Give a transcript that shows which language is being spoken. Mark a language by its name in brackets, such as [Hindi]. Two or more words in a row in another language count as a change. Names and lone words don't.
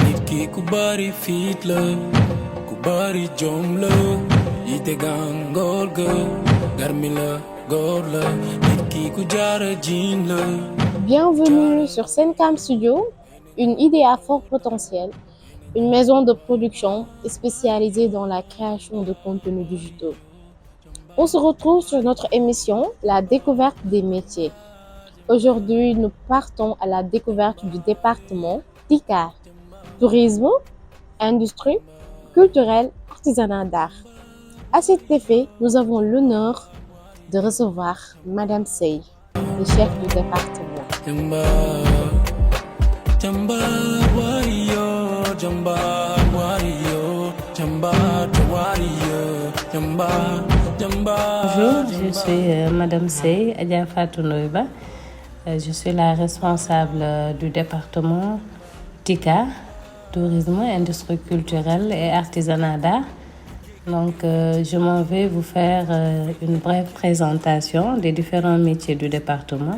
[Wolof] ki ku bari fit la, ku bari jom la, ite gangor ga, garmi la, gor la, nit ki ku jara jin la. [French] Bienvenue sur Sencam Studio, une idée à fort potentiel, une maison de production spécialisée dans la création de contenus digitaux. On se retrouve sur notre émission La découverte des métiers. Aujourd'hui, nous partons à la découverte du département TICAR, tourisme, industrie, culturelle, artisanat d'art. À cet effet, nous avons l'honneur de recevoir Madame Sey, le chef du département. Jamba, Jamba, warrior, Jamba, warrior, Jamba, warrior, Jamba, Jamba. Bonjour, je suis Madame Sey, Adja Fatou Noiba. Je suis la responsable du département TICA, tourisme, industrie culturelle et artisanat d'art. Donc, je m'en vais vous faire une brève présentation des différents métiers du département.